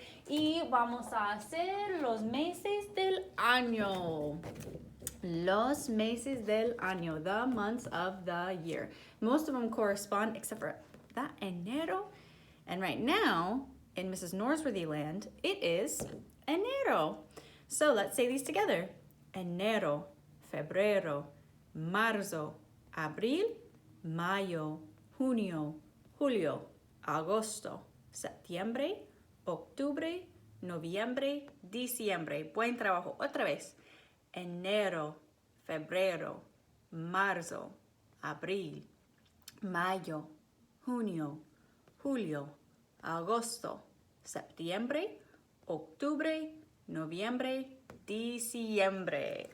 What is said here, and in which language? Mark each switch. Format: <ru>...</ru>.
<es>Y vamos a hacer los meses del año. Los meses del año,</es> <en>the months of the year. Most of them correspond except for that enero. And right now, in Mrs. Norsworthy land, it is enero. So let's say these together.</en> <es>Enero, febrero, marzo, abril, mayo, junio, julio, agosto, septiembre, octubre, noviembre, diciembre. Buen trabajo. Otra vez. Enero, febrero, marzo, abril, mayo, junio, julio, agosto, septiembre, octubre, noviembre, diciembre.</es>